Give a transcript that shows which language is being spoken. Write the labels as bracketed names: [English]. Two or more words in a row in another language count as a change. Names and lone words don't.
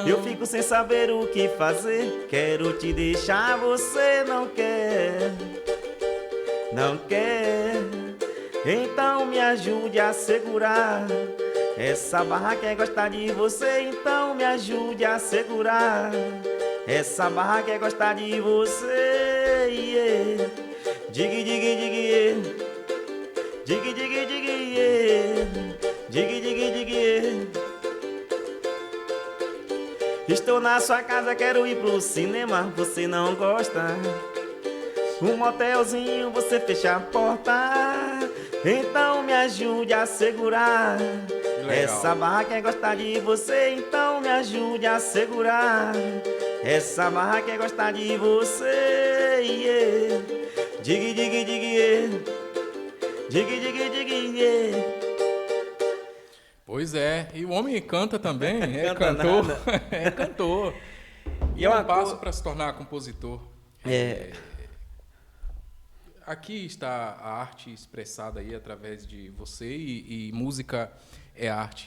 [Portuguese] Eu fico sem saber o que fazer, quero te deixar, você não quer. Não quer, então me ajude a segurar. Essa barra quer gostar de você, então me ajude a segurar. Essa barra quer gostar de você, yeah. [English] Dig, dig, dig, yeah. Dig, dig, dig, yeah. Dig, dig, dig, yeah. [Portuguese] Estou na sua casa, quero ir pro cinema, você não gosta. Um motelzinho, você fecha a porta, então me ajude a segurar. Legal. Essa barra quer gostar de você, então me ajude a segurar. Essa barra quer gostar de você, yeah. [English] Dig, dig, dig, yeah. Dig, dig, dig, yeah. [Portuguese] Pois é, e o homem canta também, é cantor. É cantor. E é um passo para se tornar compositor. Aqui está a arte expressada aí através de você e música é arte.